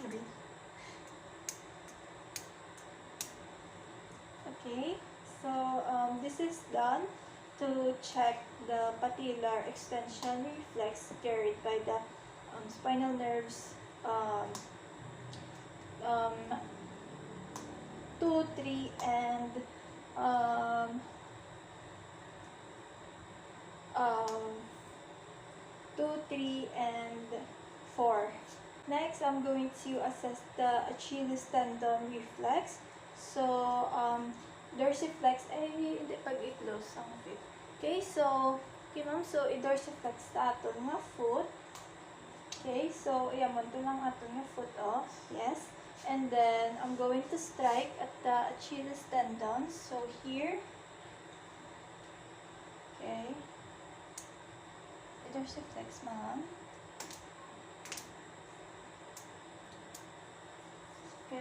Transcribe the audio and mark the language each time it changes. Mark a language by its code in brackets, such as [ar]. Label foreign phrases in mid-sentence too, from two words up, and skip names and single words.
[en] Okay, so this is done to check the patellar extension reflex carried by the spinal nerves 2, 3, and 2, 3, and 4. Next, I'm going to assess the Achilles tendon reflex. So, [hil] dorsiflex, hindi pag-i-close ang feet. [en] Okay, so, okay ma'am, so, [hil] i-dorsiflex sa aton nga foot. Okay, so, iamon to lang aton nga foot off. Yes. [en] And then, I'm going to strike at the Achilles tendon. So, here. Okay. [hil] I-dorsiflex, ma'am. Okay.